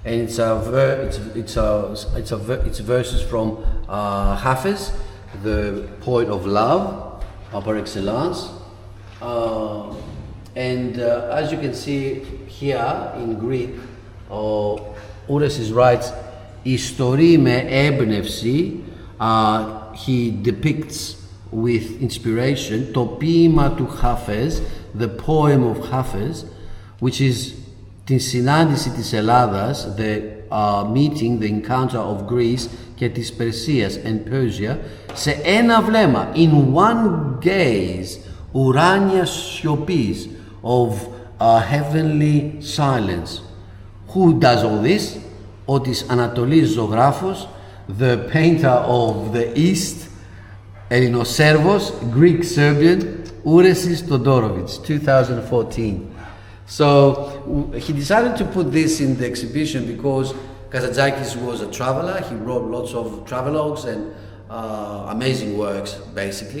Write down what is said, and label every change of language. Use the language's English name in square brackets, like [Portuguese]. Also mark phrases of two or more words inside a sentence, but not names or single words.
[English] and it's verses from Hafiz, the poet of love, [French] par excellence. [English] And as you can see here in Greek, Ouresis writes, [Greek] "Ιστορεί με έμπνευση." [English] He depicts with inspiration [Greek] το ποίημα του [English] Hafiz, the poem of Hafiz, which is [Greek] την συνάντηση της Ελλάδας, [English] the meeting, the encounter of Greece [Greek] και της Περσίας [English] and Persia, [Greek] σε ένα βλέμμα, [English] in one gaze, [Greek] ουράνιας σιωπής, [English] of heavenly silence. Who does all this? [Greek] Ο της Ανατολής ζωγράφος, [English] the painter of the East, Ελληνοσέρβος, Greek Serbian, Ouresis Todorovich, 2014. So he decided to put this in the exhibition because Kazantzakis was a traveler. He wrote lots of travelogues and amazing works, basically.